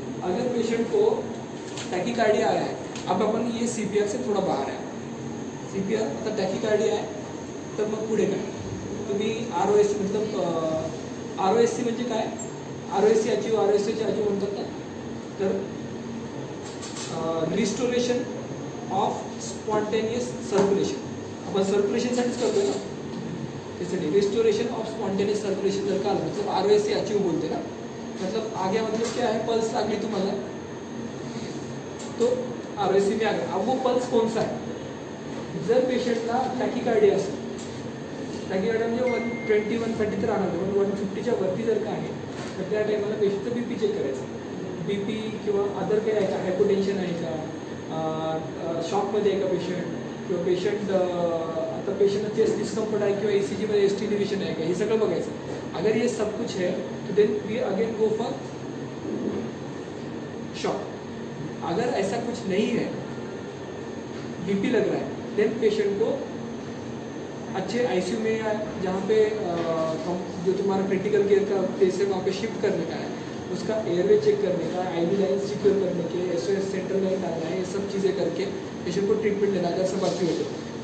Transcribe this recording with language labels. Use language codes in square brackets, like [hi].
[hi] अगर पेशेंट को टैकिकार्डिया आया है, अब अपन ये CPR से थोड़ा बाहर है, CPR मतलब टैकिकार्डिया है, [mr] तब मग पुढे काय तुम्ही ROSC मतलब ROSC म्हणजे काय, ROSC अचीव, ROSC अचीव म्हणतात ना, तर रिस्टोरेशन ऑफ स्पॉन्टेनियस सर्क्युलेशन, आपण सर्क्युलेशनसाठीच करतोय ना, त्यासाठी रिस्टोरेशन ऑफ स्पॉन्टेनियस सर्क्युलेशन जर का आलं मतलब ROSC अचीव बोलते ना, [hi] मतलब आगे मतलब क्या है, [mr] पल्स लागली तुम्हाला [hi] तो ROSC में आ गया. अब वो पल्स कौन सा है, [mr] जर पेशंटला टॅकिकार्डिया असेल, टॅकिकार्डिया म्हणजे 120 130 तर राहणार, पण 150च्या वरती जर का आहे तर त्या टायमाला पेशंटचं BP चेक करायचं. BP किंवा अदर काही आहे का, हायपोटेन्शन आहे का, शॉकमध्ये आहे का पेशंट, किंवा पेशंट आता पेशंटला चेस्ट डिस्कम्फर्ट आहे किंवा ECG मध्ये ST डिव्हिजन आहे का, हे सगळं बघायचं. [hi] अगर ये सब कुछ है तो [en] Then we again go for shock. [hi] अगर ऐसा कुछ नहीं है, BP लग रहा है, देन पेशेंट को अच्छे ICU में या जहाँ पे जो तुम्हारा क्रिटिकल केयर का प्लेस है वहाँ पे शिफ्ट करने का है, उसका एयरवे चेक करने का, IV लाइन सिक्योर करने के, SOS सेंट्रल लाइन डालना है, ये सब चीज़ें करके पेशेंट को ट्रीटमेंट देना अगर सब अच्छी होते.